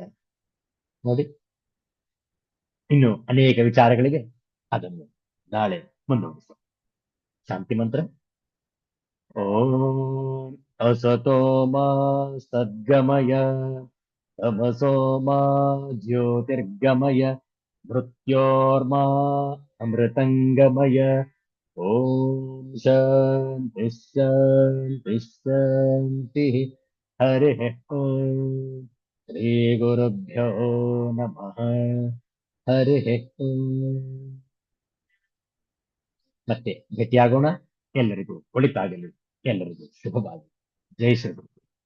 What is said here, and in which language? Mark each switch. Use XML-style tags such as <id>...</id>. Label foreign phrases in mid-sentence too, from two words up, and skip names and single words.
<kn>ನೋಡಿ, ಇನ್ನು ಅನೇಕ ವಿಚಾರಗಳಿವೆ, ಅದನ್ನು ನಾಳೆ ಮುಂದುವರಿಸೋಣ. ಶಾಂತಿ ಮಂತ್ರ.</kn> <sa>ಓಂ ಅಸತೋ ಮಾ ಸದ್ಗಮಯ, ತಮಸೋ ಮಾ ಜ್ಯೋತಿರ್ಗಮಯ, ಮೃತ್ಯೋರ್ಮಾ ಅಮೃತಂಗಮಯ. ಓಂ ಶಾಂತಿ ಶಾಂತಿ ಶಾಂತಿ. ಹರಿ ಓಂ. ಶ್ರೀ ಗುರುಭ್ಯೋ ನಮಃ. ಹರಿ ಓಂ.</sa> <kn>ಮತ್ತೆ ಭೇಟಿಯಾಗೋಣ. ಎಲ್ಲರಿಗೂ ಒಳಿತಾಗಲಿ, ಎಲ್ಲರಿಗೂ ಶುಭವಾಗಲಿ. ಜೈ ಶ್ರೀ ಗುರು.</kn>